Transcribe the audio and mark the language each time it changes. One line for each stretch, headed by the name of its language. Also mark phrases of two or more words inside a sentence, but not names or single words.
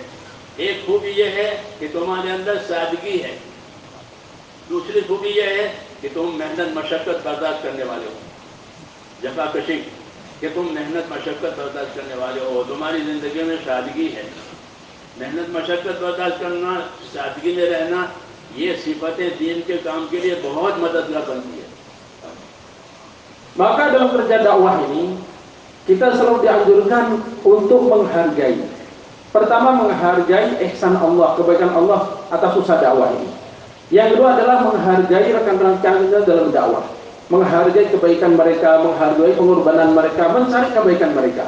Urdu: ایک خوبی یہ ہے کہ تمہارے اندر سادگی ہے، دوسری خوبی یہ ہے کہ تم محنت مشقت برداشت کرنے والے ہو، جفاکشی، کہ تم محنت مشقت برداشت کرنے والے ہو. تمہاری زندگی میں سادگی ہے، محنت مشقت برداشت کرنا، سادگی میں رہنا، یہ صفتیں دین کے کام کے لیے بہت مددگار بنتی ہے.
Indonesian: Maka dalam kerja dakwah ini kita selalu dianjurkan untuk menghargai. Pertama, menghargai ihsan Allah, kebaikan Allah atas usaha dakwah ini. Yang kedua adalah menghargai rekan-rekan kita dalam dakwah, menghargai kebaikan mereka, menghargai pengorbanan mereka, mencari kebaikan mereka.